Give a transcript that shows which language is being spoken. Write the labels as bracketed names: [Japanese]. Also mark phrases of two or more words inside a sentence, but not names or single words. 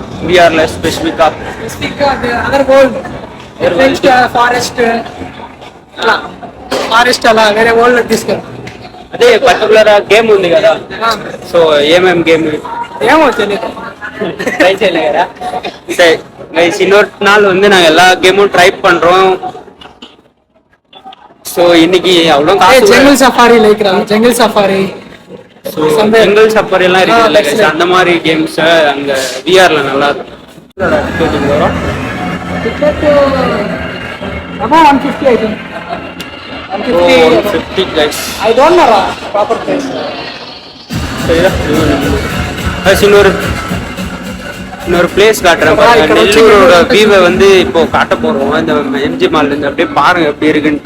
[Tamil] விஆர்ல ஸ்பெசிஃபிக்கா [English] other world, forest [Telugu] అలా వేరే వరల్డ్ తీసుకెళ్ళి అదే [English] particular game [Telugu] ఉంది కదా. సో ఏమేం గేమ్ ఏమో తెలియదు, [Tamil] ட்ரை செய்யல కదా. சரி கைஸ், இன்னொரு நாள் வந்து நாங்கள் எல்லா கேமும் ட்ரை பண்றோம். ஸோ இன்னைக்கு அவ்வளோ [English] jungle safari jungle safari jungle safari [Tamil] எல்லாம் இருக்குது. அந்த மாதிரி கேம்ஸ் அங்கே விஆர்ல நல்லா இருக்கும். [English] about 150 I think. 150 guys. I don't know proper price. [Tamil] இன்னொரு இன்னொரு பிளேஸ் காட்டுறேன் பாருங்க. நெல்லூரோட வியூவை வந்து இப்போ காட்ட போறோம். இந்த எம்ஜி மால்ல இருந்து அப்படியே பாருங்க எப்படி இருக்குன்ட்டு.